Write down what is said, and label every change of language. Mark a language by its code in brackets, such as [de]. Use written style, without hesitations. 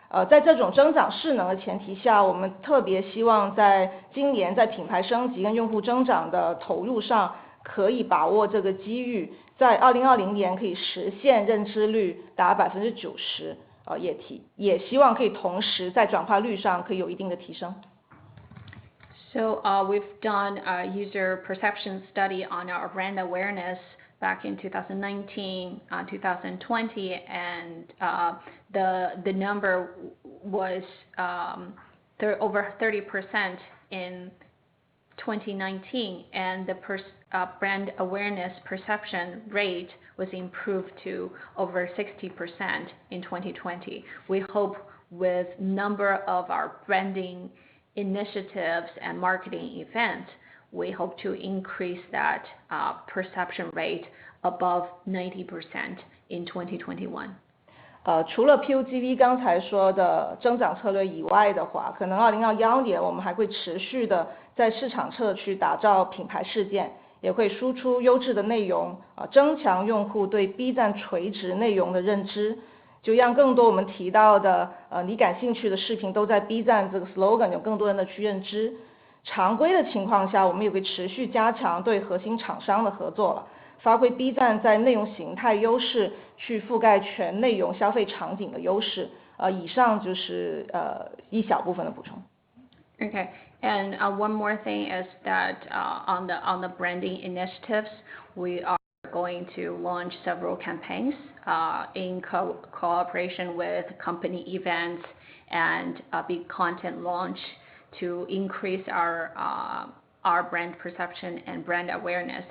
[zh] 在这种增长势能的前提下，我们特别希望在今年在品牌升级跟用户增长的投入上可以把握这个机遇，在2020年可以实现认知率达90%，也希望可以同时在转化率上可以有一定的提升。 [en] So we've done a user perception study on our brand awareness back in 2019, 2020, and the number was over 30% in 2019, and the brand awareness perception rate was improved to over 60% in 2020. We hope with number of our branding initiatives and marketing events, we hope to increase that perception rate above 90% in 2021. [zh] 除了 PUGV 刚才说的增长策略以外的话，可能2021年我们还会持续的在市场侧去打造品牌事件，也会输出优质的内容，增强用户对 B 站垂直内容的认知，就让更多我们提到的你感兴趣的视频都在 B 站这个 slogan 有更多人的去认知。常规的情况下，我们也会持续加强对核心厂商的合作了，发挥 B 站在内容形态优势，去覆盖全内容消费场景的优势。以上就是一小部分的补充。 [en] Okay, and one more thing is that on the branding initiatives, we are going to launch several campaigns in cooperation with company events and a big content launch to increase our brand perception and brand awareness.